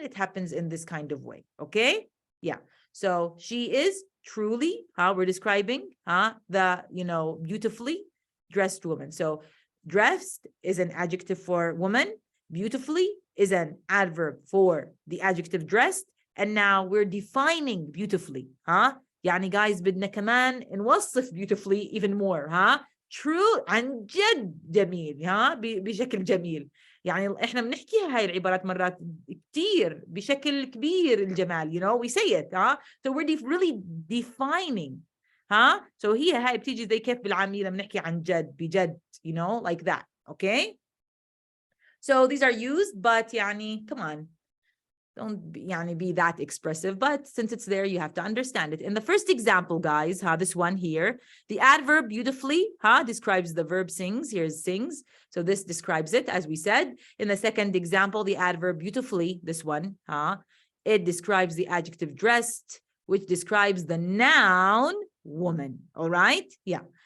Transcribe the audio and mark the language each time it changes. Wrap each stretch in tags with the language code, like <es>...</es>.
<en>It happens in this kind of way. Okay. Yeah. So she is truly, we're describing, the, beautifully dressed woman. So dressed is an adjective for woman. Beautifully is an adverb for the adjective dressed. And now we're defining beautifully.</en> <ar>يعني</ar> <en>guys</en> <ar>بدنا كمان نوصف</ar> <en>beautifully even more. true</en> <ar>عن جد جميل. بشكل جميل. يعني احنا بنحكيها هاي العبارات مرات كتير بشكل كبير الجمال.</ar> <en>We say it. So we're really defining.</en> <ar>So هي هاي بتيجي زي كيف بالعامية لما نحكي عن جد بجد.</ar> <en>Like that. Okay. So these are used, but</en> <ar>يعني</ar> <en>come on. Don't be that expressive, but since it's there, you have to understand it. In the first example, guys, this one here, the adverb beautifully, describes the verb sings. Here's sings. So this describes it, as we said. In the second example, the adverb beautifully, this one, it describes the adjective dressed, which describes the noun woman. All right. Yeah.</en>